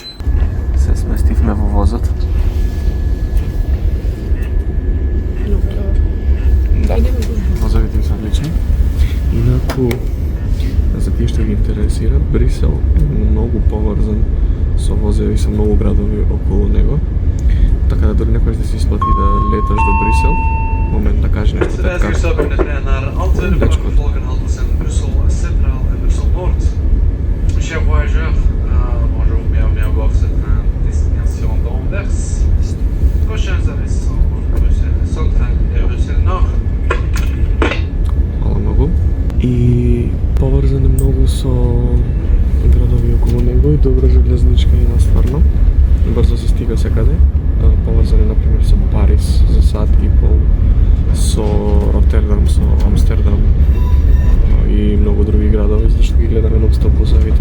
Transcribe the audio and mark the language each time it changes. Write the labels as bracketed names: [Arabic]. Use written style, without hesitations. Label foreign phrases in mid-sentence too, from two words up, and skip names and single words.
[Macedonian] Се сместивме во возот. Да, возовите се одлични. Инаку, за тие што ги интересира, Брисел е многу поврзан со возеви со многу градови околу него. Така да дори некојаш да се исплати да леташ до Брисел, момент да кажи нешто така. [French] Chers voyageurs, bonjour, bienvenue à bord de cette destination d'Anvers. Prochains arrêts sont Bruxelles Central et Bruxelles Nord. [Croatian] Hvala mnogo. [Macedonian] И поврзан е многу со градови околу него и добра железничка има стварно. Брзо се стига секаде. поврзани например со Париз за сат и пол, со Роттердам, со Амстердам и многу други градови, зашто ги гледаме нон-стоп возовите.